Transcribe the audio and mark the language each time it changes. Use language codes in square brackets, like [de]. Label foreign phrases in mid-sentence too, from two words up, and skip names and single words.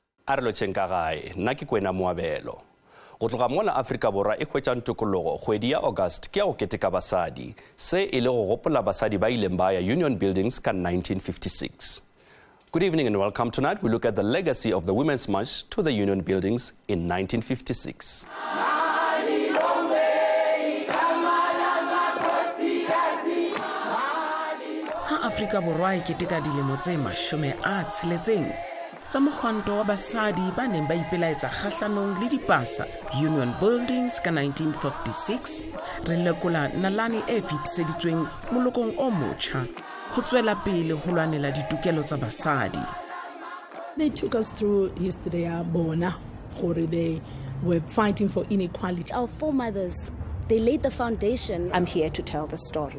[nso] a re lotšheng ka gae nna ke Kwena Moabelo go tloga mola Afrika Borwa e hwetšang tokologo kgwedi ya August ke ya go keteka basadi se e le go gopola basadi ba ileng ba ya Union Buildings ka 1956. [en] Good evening and welcome. Tonight we look at the legacy of the Women's March to the Union Buildings in 1956. [st] Afrika Borwa e keteka dilemo tse 60 tsa mogwanto wa basadi ba neng ba ipelaetsa kgahlanong le dipasa Union Buildings ka 1956 re lekola nalane e fetiseditsweng molokong o motjha ho tswela pele ho lwanela ditokelo tsa basadi. [en] They took us through history [nso] ya bona gore [en] they were fighting for inequality. Our foremothers, they laid the foundation. I'm here to tell the story.